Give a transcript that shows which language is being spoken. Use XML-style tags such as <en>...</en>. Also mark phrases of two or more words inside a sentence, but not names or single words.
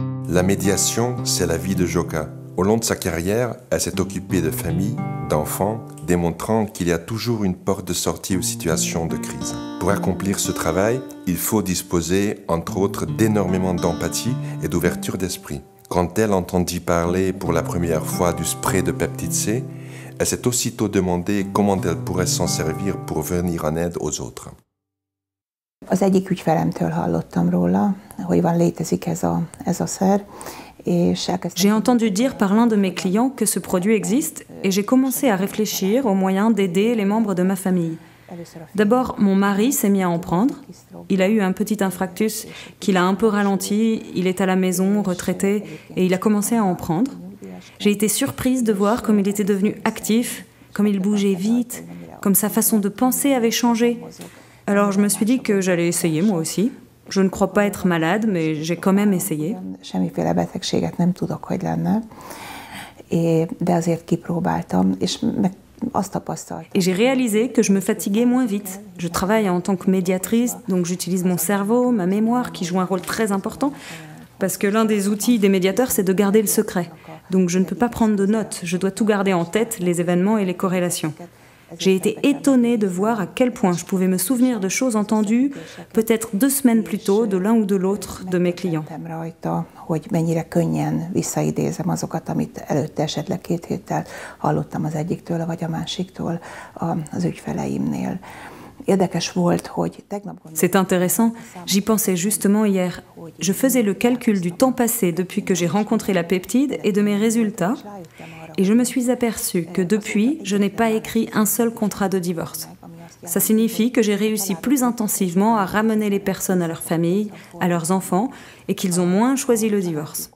<fr>La médiation, c'est la vie de Joka. Au long de sa carrière, elle s'est occupée de famille, d'enfants, démontrant qu'il y a toujours une porte de sortie aux situations de crise. Pour accomplir ce travail, il faut disposer, entre autres, d'énormément d'empathie et d'ouverture d'esprit. Quand elle entendit parler pour la première fois du spray de peptide C, elle s'est aussitôt demandé comment elle pourrait s'en servir pour venir en aide aux autres.</fr> <hu>Az egyik ügyfelemtől hallottam róla, hogy létezik ez a szer.</hu> <fr>J'ai entendu dire par l'un de mes clients que ce produit existe et j'ai commencé à réfléchir aux moyens d'aider les membres de ma famille. D'abord, mon mari s'est mis à en prendre. Il a eu un petit infarctus qui l'a un peu ralenti, il est à la maison, retraité, et il a commencé à en prendre. J'ai été surprise de voir comme il était devenu actif, comme il bougeait vite, comme sa façon de penser avait changé. Alors je me suis dit que j'allais essayer moi aussi. Je ne crois pas être malade, mais j'ai quand même essayé.</fr> <hu>Semmiféle betegséget nem tudok, hogy lenne, de azért kipróbáltam, és azt tapasztaltam.</hu> <fr>Et j'ai réalisé que je me fatiguais moins vite. Je travaille en tant que médiatrice, donc j'utilise mon cerveau, ma mémoire, qui joue un rôle très important, parce que l'un des outils des médiateurs, c'est de garder le secret. Donc je ne peux pas prendre de notes, je dois tout garder en tête, les événements et les corrélations. J'ai été étonnée de voir à quel point je pouvais me souvenir de choses entendues, peut-être 2 semaines plus tôt, de l'un ou de l'autre de mes clients.</fr> <hu>Hogy mennyire könnyen visszaidézem azokat, amit előtte esetleg 2 héttel hallottam az egyiktől, vagy a másiktól az ügyfeleimnél.</hu> <fr>C'est intéressant, j'y pensais justement hier. Je faisais le calcul du temps passé depuis que j'ai rencontré la peptide et de mes résultats, et je me suis aperçue que depuis, je n'ai pas écrit un seul contrat de divorce. Ça signifie que j'ai réussi plus intensivement à ramener les personnes à leur famille, à leurs enfants, et qu'ils ont moins choisi le divorce.</fr>